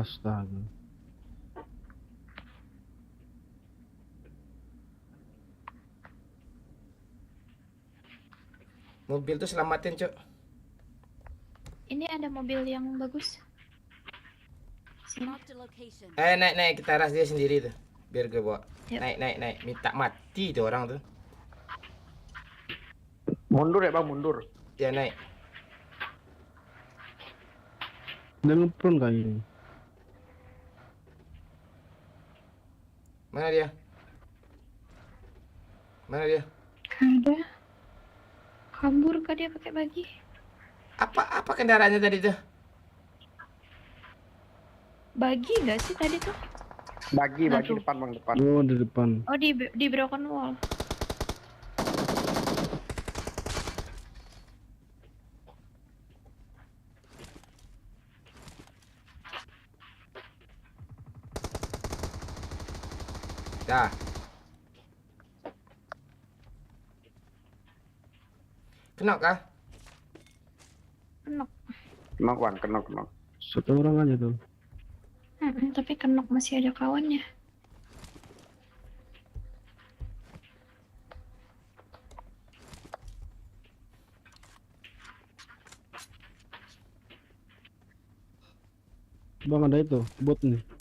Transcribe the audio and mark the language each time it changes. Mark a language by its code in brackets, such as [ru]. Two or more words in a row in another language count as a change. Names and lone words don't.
[id] astaga. Mobil tuh selamatin, Cok. Ini ada mobil yang bagus. sini. [en] Marked a location. [id] Naik kita ras dia sendiri tuh. Biar gue bawa. Yap. Naik. Minta mati tuh orang tuh. Mundur ya bang, mundur. Ya naik. Dia ngepron kayaknya. Mana dia? Ada. Kabur kah dia pakai bagi? Apa kendaraannya tadi tuh? Bagi nggak sih tadi tuh? Bagi Aduh. depan bang, depan. Oh, di depan. Oh di [en] broken wall. [id] Dah. Kenok kah? Kenok. Kenok bang, kenok. Satu orang aja tuh. Tapi kenok masih ada kawannya. Bang ada itu, bot nih.